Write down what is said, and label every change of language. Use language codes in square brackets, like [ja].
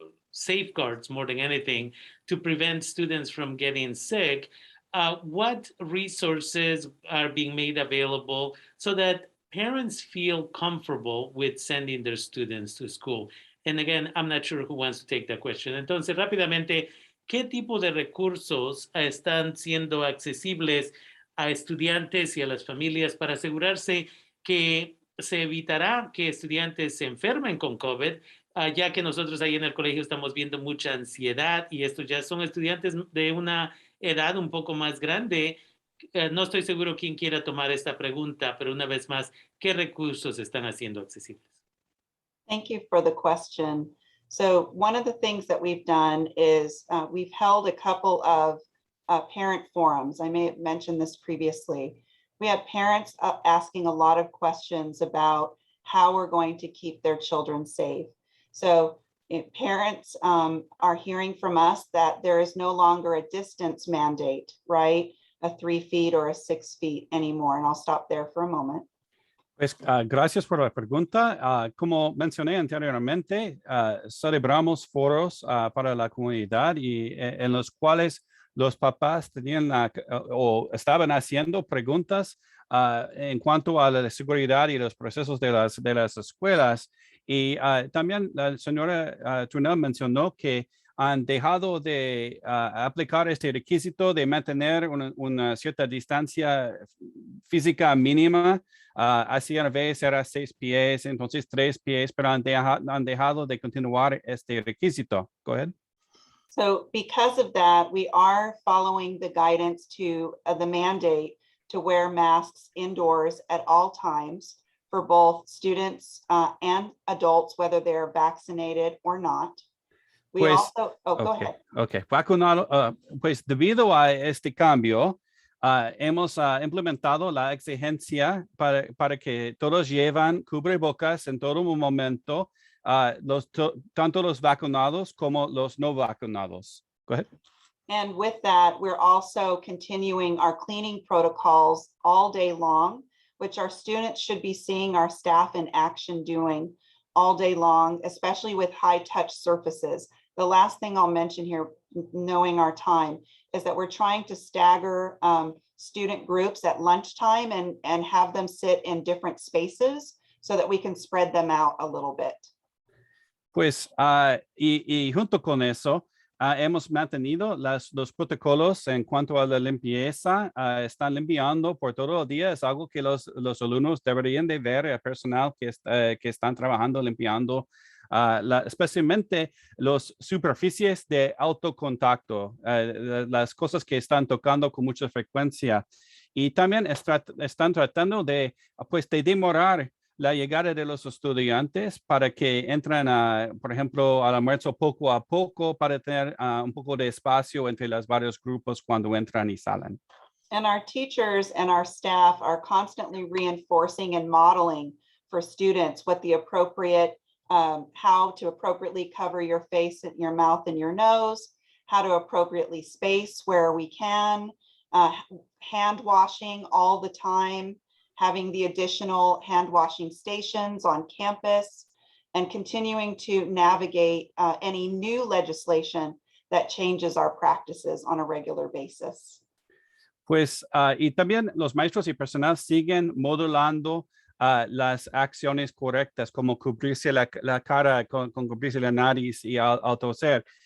[en] Safeguards more than anything to prevent students from getting sick. What resources are being made available so that parents feel comfortable with sending their students to school? And again, I'm not sure who wants to take that question. [es] Entonces, rápidamente, ¿qué tipo de recursos están siendo accesibles a estudiantes y a las familias para asegurarse que se evitará que estudiantes se enfermen con COVID, ya que nosotros ahí en el colegio estamos viendo mucha ansiedad y estos ya son estudiantes de una edad un poco más grande? No estoy seguro quién quiera tomar esta pregunta, pero una vez más, ¿qué recursos están haciendo accesibles? [en] Thank you for the question. So one of the things that we've done is we've held a couple of parent forums. I may have mentioned this previously. We had parents asking a lot of questions about how we're going to keep their children safe. So if parents are hearing from us that there is no longer a distance mandate, right? A 3 feet or a 6 feet anymore. And I'll stop there for a moment. [es] Pues gracias por la pregunta. Como mencioné anteriormente, celebramos foros para la comunidad y en los cuales los papás tenían o estaban haciendo preguntas en cuanto a la seguridad y los procesos de las escuelas. Y también la señora Tunel mencionó que han dejado de aplicar este requisito de mantener una cierta distancia física mínima. Así a veces era 6 pies, entonces 3 pies, pero han dejado de continuar este requisito. [en] Go ahead. So because of that, we are following the guidance to the mandate to wear masks indoors at all times for both students and adults, whether they're vaccinated or not. We [es] Pues, [en] also, go ahead. Okay. [es] Vacunado, pues debido a este cambio, hemos implementado la exigencia para que todos lleven cubrebocas en todo momento, tanto los vacunados como los no vacunados. [en] Go ahead. And with that, we're also continuing our cleaning protocols all day long, which our students should be seeing our staff in action doing all day long, especially with high touch surfaces. The last thing I'll mention here, knowing our time, is that we're trying to stagger student groups at lunchtime and have them sit in different spaces so that we can spread them out a little bit. [es] Pues, y junto con eso, hemos mantenido los protocolos en cuanto a la limpieza. Están limpiando por todo el día. Es algo que los alumnos deberían de ver, el personal que están trabajando limpiando, especialmente las superficies de alto contacto, las cosas que están tocando con mucha frecuencia. Y también están tratando de demorar la llegada de los estudiantes para que entren, por ejemplo, al almuerzo poco a poco para tener un poco de espacio entre los varios grupos cuando entran y salen. [en] And our teachers and our staff are constantly reinforcing and modeling for students what the appropriate, how to appropriately cover your face and your mouth and your nose, how to appropriately space where we can, hand washing all the time, having the additional hand washing stations on campus, and continuing to navigate any new legislation that changes our practices on a regular basis. [es] Pues, y también los maestros y personal siguen modulando las acciones correctas, como cubrirse la cara con cubrirse la nariz y al toser.